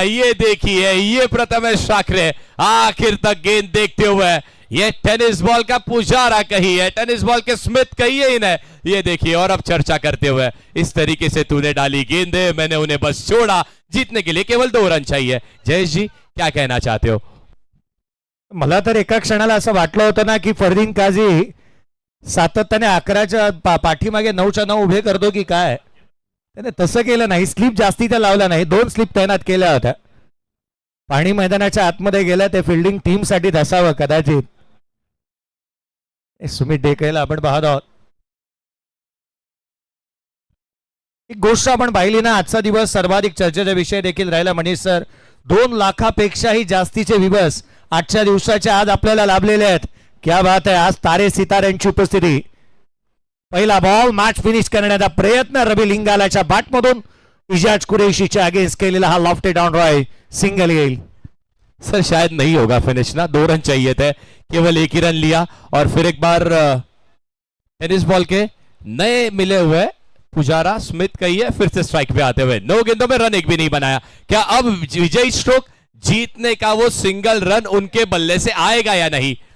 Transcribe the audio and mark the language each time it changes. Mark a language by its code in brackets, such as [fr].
[hi] ये देखिए, ये प्रथमेश ठाकरे आखिर तक गेंद देखते हुए, ये टेनिस बॉल का पुजारा कही है, टेनिस बॉल के स्मिथ कही है इन्हें। ये देखिए, और अब चर्चा करते हुए, इस तरीके से तूने डाली गेंदें, मैंने उन्हें बस छोड़ा। जीतने के लिए केवल 2 रन चाहिए। जयेश जी, क्या कहना चाहते हो? [mr] मला तर एका क्षणाला असं वाटलं होतं ना की फरदीन काझी सातत्याने 11च्या पाठीमागे 9च्या 9 उभे करतो की काय, त्याने तसं केलं नाही। स्लिप जास्तीच्या लावल्या नाही, 2 स्लिप तैनात केल्या होत्या। पाणी मैदानाच्या आतमध्ये गेल्या, ते फिल्डिंग टीम साठी असावं कदाचित। सुमित डेकेला आपण पाहत आहोत। एक गोष्ट आपण पाहिली ना, आजचा दिवस सर्वाधिक चर्चेचा विषय देखील राहिला मनीष सर। 2 लाखापेक्षाही जास्तीचे दिवस आजच्या दिवसाच्या आज आपल्याला लाभलेले आहेत। [hi] क्या बात है, [mr] आज तारे सिताऱ्यांची उपस्थिती। पहिला बॉल, मॅच फिनिश करण्याचा प्रयत्न रवी लिंगालाच्या बॅटमधून इजाज कुरैशीच्या अगेंस्ट केलेला हा लॉफ्टेड ऑन रॉय, सिंगल येईल। [hi] सर शायद नहीं होगा फिनिश ना, 2 रन चाहिए थे, केवल 1 ही रन लिया। और फिर एक बार टेनिस बॉल के नए मिले हुए पुजारा स्मिथ कही है, फिर से स्ट्राइक पे आते हुए 9 गेंदों में रन एक भी नहीं बनाया। क्या अब विजयी स्ट्रोक, जीतने का वो सिंगल रन उनके बल्ले से आएगा या नहीं?